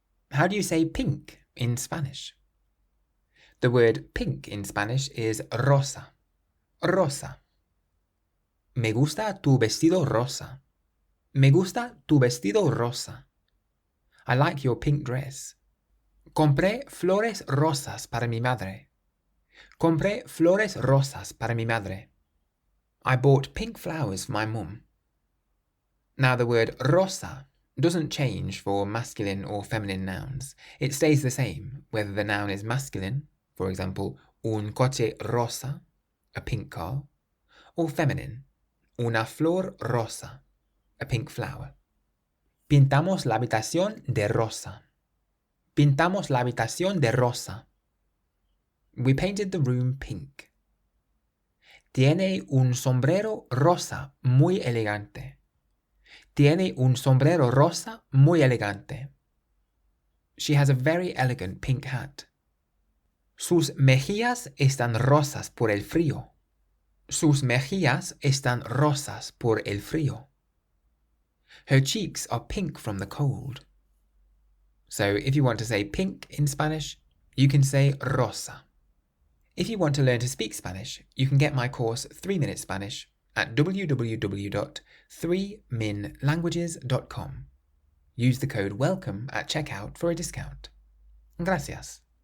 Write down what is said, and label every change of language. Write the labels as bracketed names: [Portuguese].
[English] How do you say pink in Spanish? The word pink in Spanish is rosa. [Spanish] Rosa. Me gusta tu vestido rosa. Me gusta tu vestido rosa. [English] I like your pink dress. [Spanish] Compré flores rosas para mi madre. Compré flores rosas para mi madre. [English] I bought pink flowers for my mum. Now the word rosa doesn't change for masculine or feminine nouns. It stays the same whether the noun is masculine, for example, [Spanish] un coche rosa, [English] a pink car, or feminine, [Spanish] una flor rosa, [English] a pink flower. [Spanish] Pintamos la habitación de rosa. Pintamos la habitación de rosa. [English] We painted the room pink. [Spanish] Tiene un sombrero rosa muy elegante. Tiene un sombrero rosa muy elegante. [English] She has a very elegant pink hat. [Spanish] Sus mejillas están rosas por el frío. Sus mejillas están rosas por el frío. [English] Her cheeks are pink from the cold. So if you want to say pink in Spanish, you can say rosa. If you want to learn to speak Spanish, you can get my course 3 Minute Spanish at www.3minlanguages.com. Use the code WELCOME at checkout for a discount. Gracias.